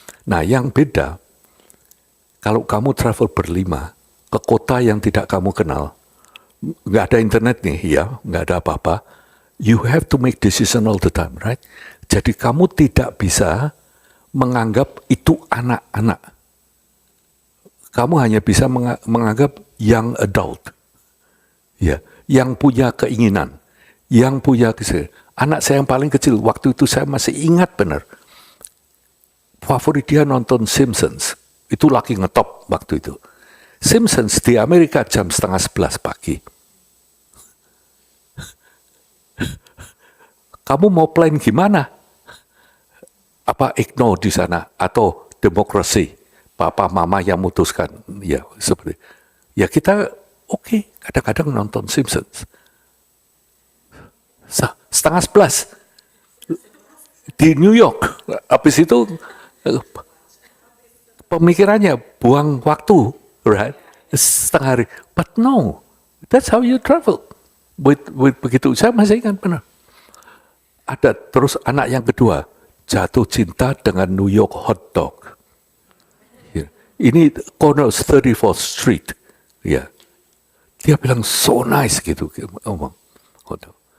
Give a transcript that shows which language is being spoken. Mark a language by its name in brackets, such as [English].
[Indonesian] Nah, yang beda, kalau kamu travel berlima ke kota yang tidak kamu kenal, nggak ada internet nih, ya, nggak ada apa-apa. [English] You have to make decision all the time, right? [Indonesian] Jadi kamu tidak bisa menganggap itu anak-anak. Kamu hanya bisa menganggap [English] young adult, [Indonesian] ya, yang punya keinginan, yang punya kesehatan. Anak saya yang paling kecil, waktu itu saya masih ingat benar. Favorit dia nonton Simpsons. Itu lagi ngetop waktu itu. Simpsons di Amerika jam 10:30 pagi. Kamu mau plan gimana? Apa ignore di sana? Atau demokrasi? Papa mama yang memutuskan. Ya, seperti. Ya kita oke, kadang-kadang nonton Simpsons. 10:30 di New York. Habis itu pemikirannya buang waktu, [English] right? [Indonesian] Setengah hari. [English] But no, that's how you travel. [Indonesian] With begitu, saya masih ingat benar. Ada terus anak yang kedua jatuh cinta dengan New York hot dog. Ini corner 34th Street, ya. Dia bilang [English] so nice [Indonesian] gitu, ngomong hot dog.